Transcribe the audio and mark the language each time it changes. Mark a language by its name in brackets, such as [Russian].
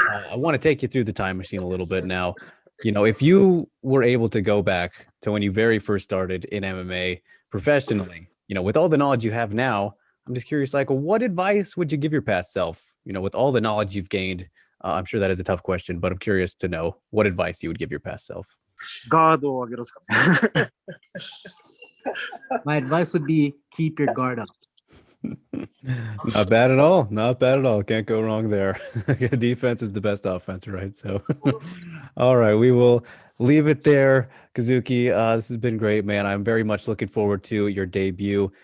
[English] I want to take you through the time machine a little bit now. If you were able to go back to when you very first started in MMA professionally, with all the knowledge you have now, I'm just curious, like, what advice would you give your past self? With all the knowledge you've gained, I'm sure that is a tough question, but I'm curious to know what advice you would give your past self. [Japanese] ガードを上げろですかね。 [English] My advice would be keep your guard up. Not bad at all. Not bad at all. Can't go wrong there. Defense is the best offense, right? So, all right, we will leave it there. Kazuki, this has been great, man. I'm very much looking forward to your debut.